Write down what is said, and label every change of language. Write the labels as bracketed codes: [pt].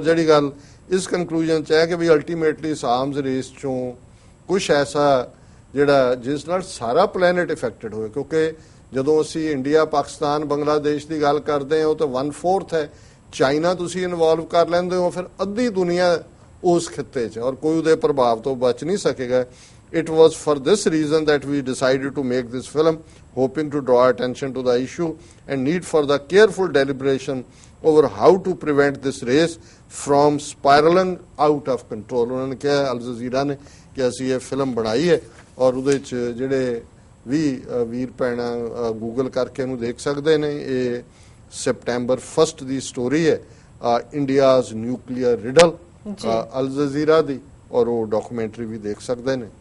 [pa] ਔਰ ਜਿਹੜੀ ਗੱਲ ਇਸ ਕਨਕਲੂਜਨ ਚ ਹੈ ਕਿ ਵੀ ਅਲਟੀਮੇਟਲੀ ਆਰਮਸ ਰੇਸ ਚੋਂ ਕੁਝ ਐਸਾ ਜਿਹੜਾ ਜਿਸ ਨਾਲ ਸਾਰਾ ਪਲੈਨਟ ਇਫੈਕਟਡ ਹੋਏ, ਕਿਉਂਕਿ ਜਦੋਂ ਅਸੀਂ ਇੰਡੀਆ, ਪਾਕਿਸਤਾਨ, ਬੰਗਲਾਦੇਸ਼ ਦੀ ਗੱਲ ਕਰਦੇ ਹਾਂ ਉਹ ਤਾਂ 1/4 ਹੈ। ਚਾਈਨਾ ਤੁਸੀਂ ਇਨਵੋਲਵ ਕਰ ਲੈਂਦੇ ਹੋ ਫਿਰ ਅੱਧੀ ਦੁਨੀਆ ਉਸ ਖਿੱਤੇ 'ਚ ਔਰ ਕੋਈ ਉਹਦੇ ਪ੍ਰਭਾਵ ਤੋਂ ਬਚ ਨਹੀਂ ਸਕੇਗਾ। [en] It was for this reason that we decided to make this film, hoping to draw attention to the issue and need for the careful deliberation over how to prevent this race from spiraling out of control। [pa] ਉਹਨਾਂ ਨੇ ਕਿਹਾ, Al Jazeera ਨੇ, ਕਿ ਅਸੀਂ ਇਹ film ਬਣਾਈ ਹੈ ਔਰ ਉਹਦੇ 'ਚ ਜਿਹੜੇ ਵੀ ਵੀਰ ਭੈਣਾਂ ਗੂਗਲ ਕਰਕੇ ਇਹਨੂੰ ਦੇਖ ਸਕਦੇ ਨੇ, ਇਹ ਸੈਪਟੈਂਬਰ 1 ਦੀ ਸਟੋਰੀ ਹੈ ਇੰਡੀਆਜ਼ ਨਿਊਕਲੀਅਰ ਰਿਡਲ ਅਲ ਜਜ਼ੀਰਾ ਦੀ ਔਰ ਉਹ ਡਾਕੂਮੈਂਟਰੀ ਵੀ ਦੇਖ ਸਕਦੇ ਨੇ।